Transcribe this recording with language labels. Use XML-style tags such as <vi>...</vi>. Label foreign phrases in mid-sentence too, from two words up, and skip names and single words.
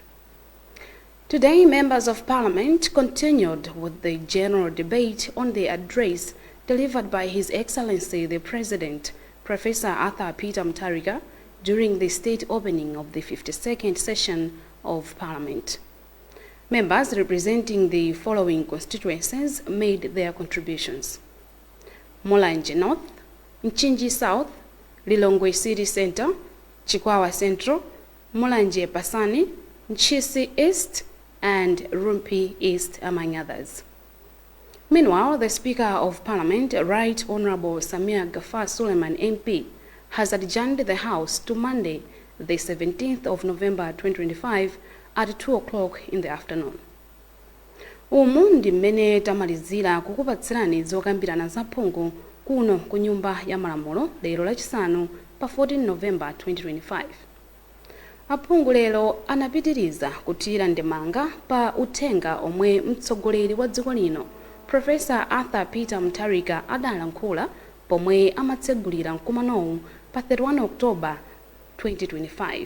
<en>Today, members of Parliament continued with the general debate on the address delivered by His Excellency the President, Professor Arthur Peter Mutharika, during the state opening of the 52nd session of Parliament. Members representing the following constituencies made their contributions: Mulanje North, Nchinji South, Lilongwe City Center, Chikwawa Central, Mulanje Pasani, Nchisi East, and Rumpi East, among others. Meanwhile, the Speaker of Parliament, Right Honorable Samia Gafar Suleiman MP, has adjourned the House to Monday, the 17th of November 2025 at 2 o'clock in the afternoon.</en> <ny>Umu ndi mmene tamalizira kukupatsirani zokambirana zaphungu kuno ku Nyumba ya Malamulo lero lachisanu pa 14 November 2025. Aphungu lero anapitiriza kuthira ndemanga pa uthenga omwe mtsogoleri wa dziko lino Professor Arthur Peter Mutharika adalankhula pomwe amatsegulira mkumanowu pa 31 October 2025.</ny>